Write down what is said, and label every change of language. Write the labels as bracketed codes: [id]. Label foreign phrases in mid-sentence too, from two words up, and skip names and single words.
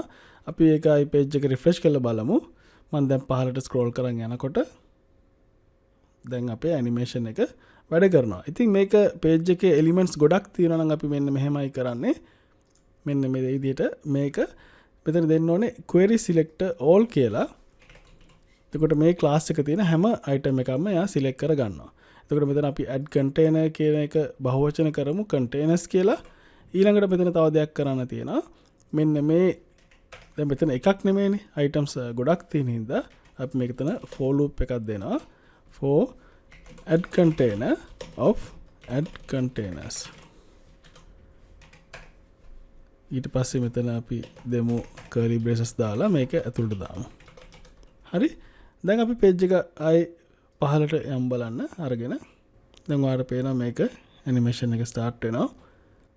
[si] අපි ඒකයි page එක refresh කරලා බලමු. මම දැන් පහළට scroll කරන් යනකොට දැන් අපේ animation එක වැඩ කරනවා. ඉතින් මේක page එකේ elements ගොඩක් තියෙනවා නම් අපි මෙන්න මෙහෙමයි කරන්නේ. මෙන්න මේ විදිහට මේක මෙතන දෙන්න ඕනේ [en] query selector all [si] කියලා. එතකොට මේ class එක තියෙන හැම item එකක්ම එයා select කර ගන්නවා. එතකොට මෙතන අපි [en] add container [si] කියන එක බහුවචන කරමු containers කියලා. ඊළඟට මෙතන තව දෙයක් කරන්න තියෙනවා. මෙන්න මේ දැන් මෙතන එකක් නෙමෙයිනේ items ගොඩක් තියෙන හින්දා අපි මේක තන [en] for loop [si] එකක් දෙනවා. [en] for add container of add containers. ඊට පස්සේ මෙතන අපි දෙමු curly braces දාලා මේක ඇතුළට දාමු. හරි. දැන් අපි page එක ආයි පහළට යම් බලන්න අරගෙන දැන් ඔයාලට පේනවා මේක animation එක start වෙනවා.